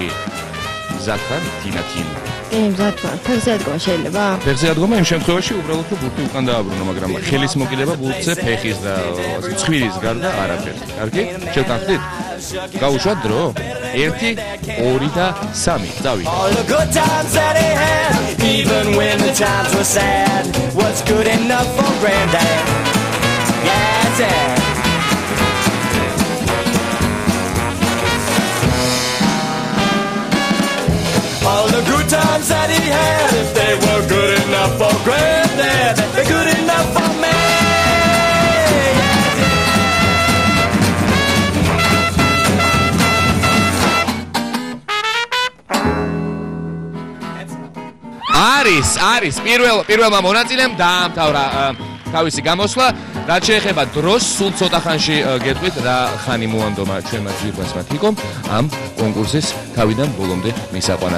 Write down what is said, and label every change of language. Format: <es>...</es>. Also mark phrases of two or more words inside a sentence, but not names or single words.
<ka>მზადხარ თინათილი. მზადხარ. ფეხზე ადგომა შეიძლება? ფეხზე ადგომა იმ შემთხვევაში უბრალოდ რომ ბურთი უკან დააბრუნო, მაგრამ ხელის მოკიდება ბურთზე ფეხის და ცხვირის გარდა არაფერი. კარგი? შევტანხმდით? გაუშვათ დრო? 1, 2 და 3. წავიდეთ.</ka> <en>All the good times that he had, even when the times were sad, was good enough for Granddad. Yeah, Dad. All the good times that he had, if they were good enough for Granddad, they're good enough for me.</en> <ka>არის პირველმა მონაწილემ დაამთავრა თავისი გამოსვლა, რაც შეეხება დროს, სულ ცოტა ხანში გეტყვით რა ხანი მოანდომა ჩვენმა ძვირფასმა თიკომ ამ კონკურსის თავიდან ბოლომდე მისაყვანად.</ka>